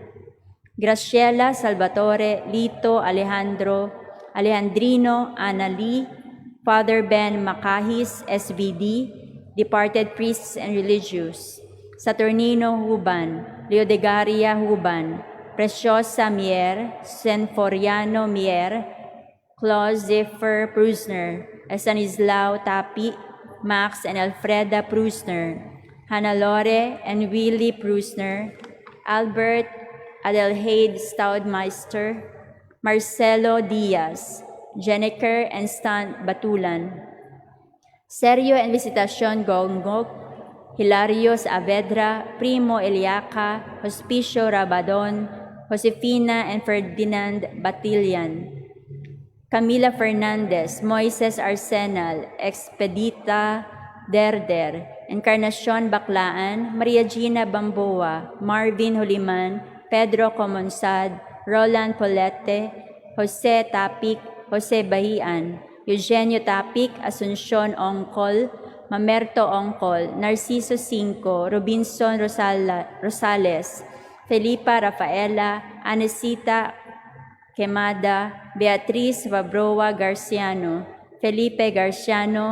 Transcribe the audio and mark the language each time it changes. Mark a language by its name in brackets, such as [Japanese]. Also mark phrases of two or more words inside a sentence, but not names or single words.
[English] Graciela, Salvatore, Lito, Alejandro, Alejandrino, Anali, Father Ben Macahis, SBD, departed priests and religious, Saturnino Huban, Leodegaria Huban, Preciosa Mier, Senforiano Mier, Claus Zephyr Prusner, Estanislao Tapi, Max and Alfreda Prusner, Hannelore and Willie Prusner, Albert Adelheid Staudmeister, Marcelo Diaz, Jenniker and Stan Batulan, Sergio and Visitacion Gongok, Hilario Saavedra, Primo Eliaca, Hospicio Rabadon, Josefina and Ferdinand Batillan, Camila Fernandez, Moises Arsenal, Expedita Derder, Encarnacion Baclaan, Maria Gina Bamboa, Marvin Holiman, Pedro Comonsad, Roland Polete, Jose Tapik, Jose Bahian, Eugenio Tapik, Asuncion Ongkol, Mamerto Ongkol, Narciso Cinco, Robinson Rosales, Felipa Rafaela, Anesita Quemada, Beatriz Vabroa Garciano, Felipe Garciano,